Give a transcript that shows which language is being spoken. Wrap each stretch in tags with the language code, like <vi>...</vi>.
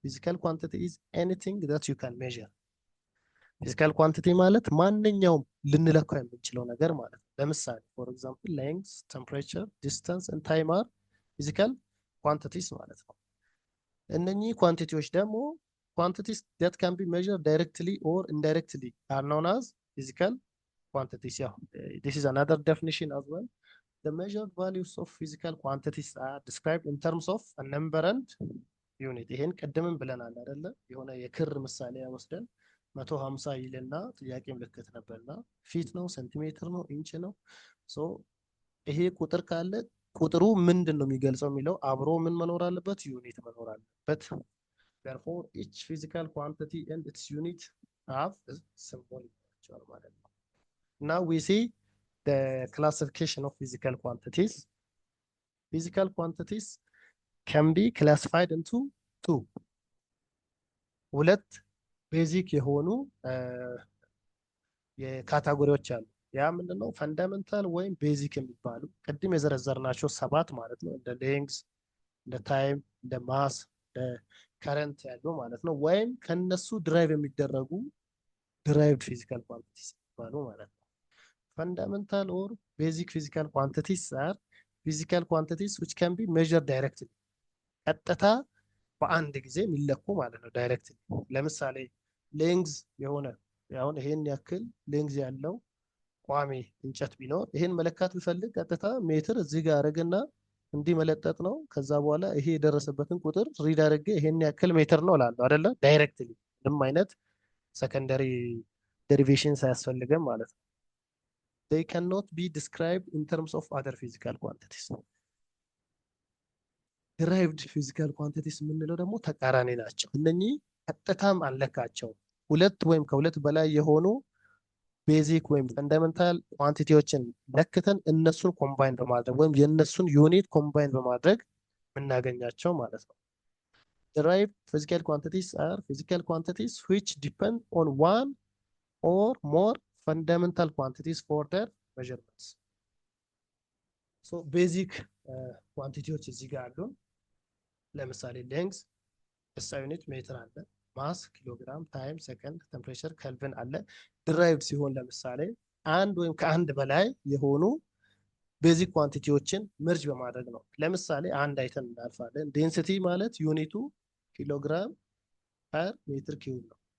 <en>ፊዚካል ኳንቲቲ ኢዝ ኤኒቲንግ ዳት ዩ ካን ሜዠር። ፊዚካል ኳንቲቲ</en> <am>ማለት ማንኛውም ልንለካው የምንችለው ነገር ማለት ነው።</am> <en>ለምሳሌ ፎር ኤግዛምፕል ሌንግዝ፣ ቴምፕሬቸር፣ ዲስታንስ ኤንድ ታይም አር ፊዚካል ኳንቲቲስ ማለት ነው።</en> <am>እነኚህ ኳንቲቲዎች ደግሞ</am> <en>ኳንቲቲስ that can be measured directly or indirectly are known as physical quantities. Yeah, this is another definition as well. The measured values of physical quantities are described in terms of a number and unit.</en> <am>ይሄን ቀደምን ብለናል አይደለ? የሆነ የክር ምሳሌ ወስደን 150 ይልና ጥያቄ ምልክት ነበርና ፊት ነው ሴንቲሜትር ነው ኢንች ነው። ይሄ ቁጥር ካለ ቁጥሩ ምንድን ነው የሚገልጸው የሚለው አብሮ ምን መኖር አለበት? ዩኒት መኖር አለበት።</am> <en>therefore each physical quantity and its unit have a symbol</en> <am>ማለት ነው።</am> <en>now we see the classification of physical quantities. Physical quantities can be classified into two.</en> <am>ሁለት ቤዚክ የሆኑ የካታጎሪዎች አሉ። ያ ምንድነው? ፈንዳሜንታል ወይም ቤዚክ የሚባሉ ቅድም የዘረዘርናቸው ሰባት ማለት ነው። እንደ ሌንግዝ፣ እንደ ታይም፣ እንደ ማስ፣ እንደ ከረንት ያሉ ማለት ነው። ወይም ከነሱ ድራይቭ የሚደረጉ ድራይቭድ ፊዚካል ኳንቲቲስ የሚባሉ ማለት ነው። ፈንዳሜንታል ኦር ቤዚክ ፊዚካል ኳንቲቲስ አር ፊዚካል ኳንቲቲስ</am> <en>which can be measured directly።</en> <am>ቀጥታ በአንድ ጊዜ የሚለኩ ማለት ነው። ዳይሬክትሊ ለምሳሌ ሌንግዝ የሆነ አሁን ይሄን ያክል ሌንግዝ ያለው ቋሚ እንጨት ቢኖር ይሄን መለካት ቢፈልግ ቀጥታ ሜትር እዚህ ጋር አረግና እንዲህ መለጠጥ ነው። ከዛ በኋላ ይሄ የደረሰበትን ቁጥር ሪድ አድርጌ ይሄን ያክል ሜትር ነው እላለሁ አይደለ? ዳይሬክትሊ ምንም አይነት ሰከንደሪ ዴሪቬሽን ሳያስፈልገን ማለት ነው።</am> <en>they cannot be described in terms of other physical quantities. derived physical quantities</en> <am>የምንለው ደግሞ ተቃራኒ ናቸው። እነኚህ ቀጥታም አንለካቸው። ሁለት ወይም ከሁለት በላይ የሆኑ ቤዚክ ወይም ፈንዳሜንታል ኳንቲቲዎችን ለክተን እነሱን ኮምባይን በማድረግ ወይም የእነሱን ዩኒት ኮምባይን በማድረግ የምናገኛቸው ማለት ነው።</am> <en>derived physical quantities are physical quantities which depend on one or more fundamental quantities for their measurements. So basic quantities</en> <am>እዚህ ጋር አሉን። ለምሳሌ ሌንግዝ SI ዩኒት ሜትር አለ፣ ማስ ኪሎግራም፣ ታይም ሰከንድ፣ ቴምፕሬቸር ከልቪን አለ። ድራይቭድ ሲሆን ለምሳሌ አንድ ወይም ከአንድ በላይ የሆኑ ቤዚክ ኳንቲቲዎችን መርጅ በማድረግ ነው። ለምሳሌ አንድ አይተን እናልፋለን። ዴንሲቲ ማለት ዩኒቱ ኪሎግራም ፐር ሜትር ኪዩብ ነው።</am>